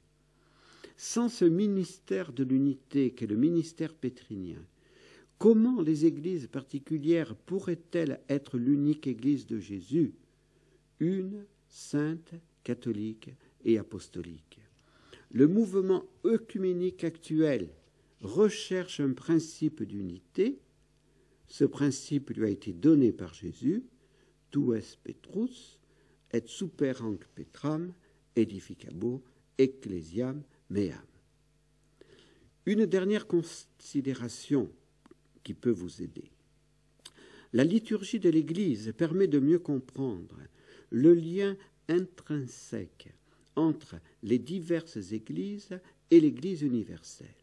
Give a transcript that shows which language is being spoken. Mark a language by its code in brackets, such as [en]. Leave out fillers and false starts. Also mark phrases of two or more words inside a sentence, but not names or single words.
[fr] Sans ce ministère de l'unité qu'est le ministère pétrinien, comment les églises particulières pourraient-elles être l'unique Église de Jésus, une, sainte, catholique et apostolique? Le mouvement œcuménique actuel recherche un principe d'unité. Ce principe lui a été donné par Jésus, [la] tu es Petrus, et super hanc Petram, edificabo, ecclesiam meam. [fr] Une dernière considération qui peut vous aider. La liturgie de l'Église permet de mieux comprendre le lien intrinsèque entre les diverses églises et l'Église universelle.